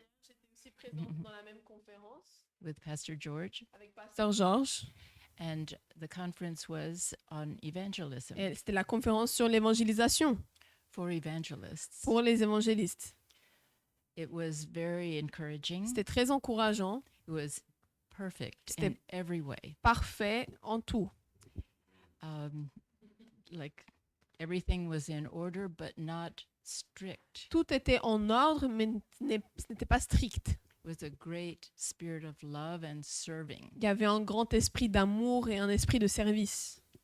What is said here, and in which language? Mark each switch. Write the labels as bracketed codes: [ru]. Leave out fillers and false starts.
[fr] J'étais aussi présente dans la même conférence [en] with Pastor George, [fr] avec Pasteur Georges. [en] and the conference was on evangelism [fr] Et c'était la conférence sur l'évangélisation [en] for evangelists. [fr] pour les évangélistes. [en] It was very encouraging. [fr] C'était très encourageant, [en] It was perfect [fr] C'était- [en] in every way. [fr] parfait en tout. [en] Like everything was in order, but not strict. [fr] Tout était en ordre, mais ce n'était pas strict. [en] With a great spirit of love and serving. [fr] Il y avait un grand esprit d'amour et un esprit de service.